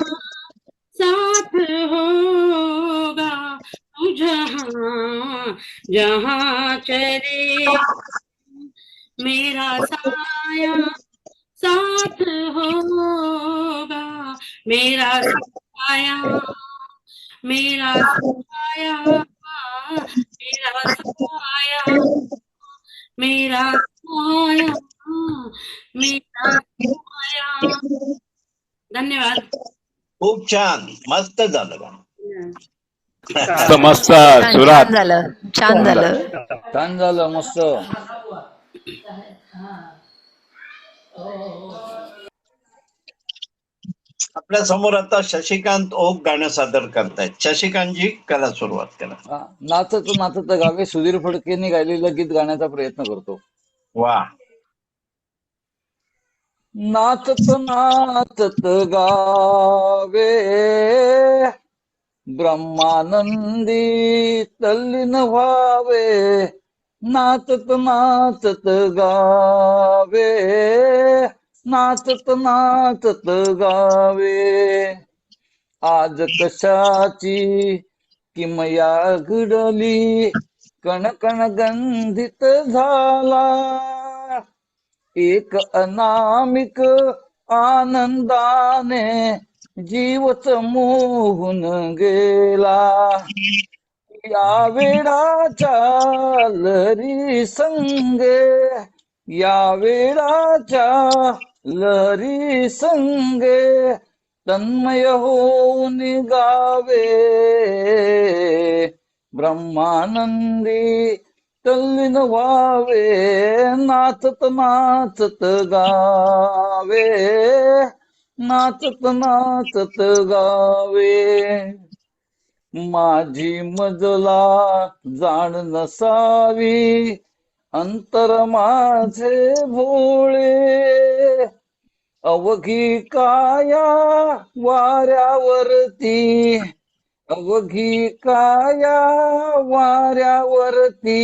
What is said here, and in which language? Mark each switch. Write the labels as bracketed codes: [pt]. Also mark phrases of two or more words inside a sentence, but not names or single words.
[hi] साथ होगा तू जहाँ जहाँ चले, मेरा साया साथ होगा, मेरा साया, मेरा साया, मेरा साया, मेरा साया, मेरा साया. [mr] धन्यवाद. खूप छान, मस्त झालं गाणं. मस्त मस्त छान सुरात. छान झालं, छान झालं. छान झालं, मस्त. आपल्या समोर आता शशिकांत ओक गाणं सादर करतायत. शशिकांतजी करा, सुरुवात करा. नाचत नाचत गावे सुधीर फडकेंनी गायलेलं गीत गाण्याचा प्रयत्न करतो. वा. नाचत नाचत गावे ब्रह्मानंदी तल्लीन व्हावे, नाचत नाचत गावे, नाचत नाचत गावे. आज कशाची किमया घडली, कणकण गंधित झाला, एक अनामिक आनंदाने जीवच मोहून गेला. या वेळाच्या लहरी संगे, या वेळाच्या लहरी संगे तन्मय होऊन गावे ब्रह्मानंदी तल्लीन व्हावे, नाचत नाचत गावे, नाचत नाचत गावे. माझी मजला जाण नसावी, अंतर माझे भोळे, अवघी काया वाऱ्यावरती, अवघी काया वाऱ्यावरती.